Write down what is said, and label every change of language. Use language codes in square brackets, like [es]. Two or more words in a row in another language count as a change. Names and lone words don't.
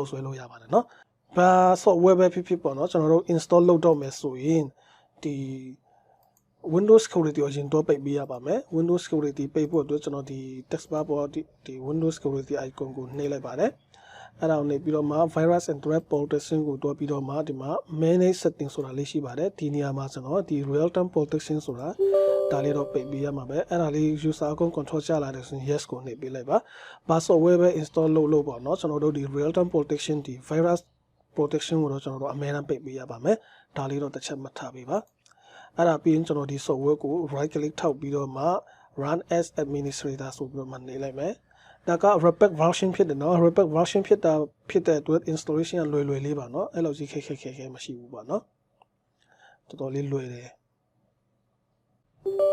[my] ဆွဲလို့ရပါတယ်เนาะဘာ software ပဲဖြစ်ပေါ့เนาะကျွန်တော်တို့ install လုပ်တော့မယ်ဆိုရင်ဒီ Windows Security ကိုအရင်တော့ပိတ်ပေးရပါမယ် Windows Security ပိတ်ဖို့အတွက်ကျွန်တော်ဒီ [en] text bar [my] ပေါ်ဒီ Windows Security icon ကို နှိပ်လိုက်ပါတယ်အဲ့ဒါကိုနေပြီးတော့မှ [en] virus and threat protection [my] ကိုတွားပြီးတော့မှဒီမှာ [en] manage setting [my] ဆိုတာလေးရှိပါတယ်ဒီနေရာမှာကျွန်တော်ဒီ [en] real time [my] protection ဆိုတာဒါလေးတော့ပိတ်ပေးရမှာပဲအဲ့ဒါလေး [en] user account control [my] ချလာတယ်ဆိုရင် yes ကိုနှိပ်ပေးလိုက်ပါဘာ software ပဲ install လုပ်ပေါ့เนาะကျွန်တော်တို့ဒီ [en] real time protection [my] ဒီ [en] virus protection [my] ကိုတော့ကျွန်တော်တို့အများအားပိတ်ပေးရပါမယ်ဒါလေးတော့တစ်ချက်မှတ်ထားပေးပါအဲ့ဒါပြီးရင်ကျွန်တော်ဒီ software ကို [en] right click [my] ထောက်ပြီးတော့မှ [en] run as administrator [my] ဆိုပြီးတော့မှနေလိုက်မယ်ဒါက [en] rapid version [my] ဖြစ်တယ်เนาะ [en] rapid version [my] ဖြစ်တဲ့အတွက် installation ကလွယ်လေးပါเนาะအဲ့လိုကြီးခဲမရှိဘူးပေါ့เนาะတော်တော်လေးလွယ်တယ်